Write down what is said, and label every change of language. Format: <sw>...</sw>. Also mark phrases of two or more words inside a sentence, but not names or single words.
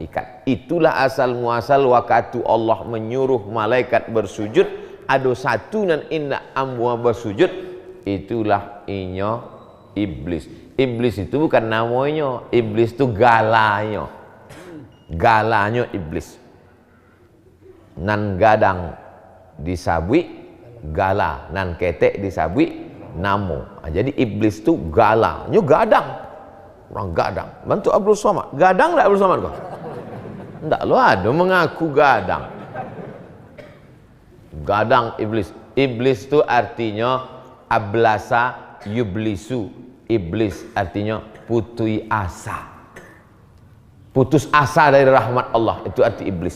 <min>Itulah asal muasal waktu Allah menyuruh malaikat bersujud ada satu nan indak amwa bersujud, itulah inyo iblis.</min> <id>Iblis itu bukan namanya, iblis itu galanya. Galanya iblis.</id> <min>Nan gadang disabui gala, nan ketek disabui namo.</min> <id>Jadi iblis itu galanya gadang. Orang gadang. Bantu Abdul Somad. Gadang enggak Abdul Somad kok? Enggak,</id> <min>lo ada mengaku gadang. Gadang iblis.</min> <id>Iblis itu artinya</id> <ar>أبلس يبلس.</ar> <id>Iblis artinya putus asa. Putus asa dari rahmat Allah, itu arti iblis.</id>